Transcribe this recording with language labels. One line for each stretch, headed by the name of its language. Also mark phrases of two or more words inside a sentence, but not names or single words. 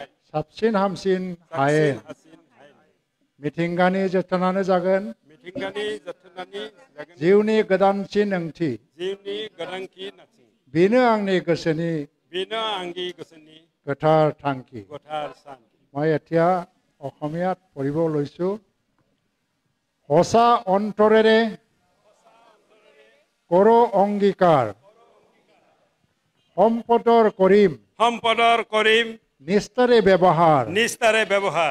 Bodo: साबसिन हामसिन आयेन। मिथिंगानि जोथोनानो जागोन। मिथिंगानि जोथोनानि जागोन। जिउनि गोदानसिन ओंथि। जिउनि गोदानथि नाथि। बेनो आंनि गोसोनि। बेनो आंनि गोसोनि गोथार थांखि। गोथार सानथि।
Assamese: मैं এতিয়া অসমীয়াত পঢ়িব লৈছোঁ। সঁচা অন্তৰেৰে কৰো অংগীকাৰ। সম্পদৰ কৰিম। সম্পদৰ কৰিম। নিষ্ঠাৰে ব্যৱহাৰ। নিষ্ঠাৰে ব্যৱহাৰ।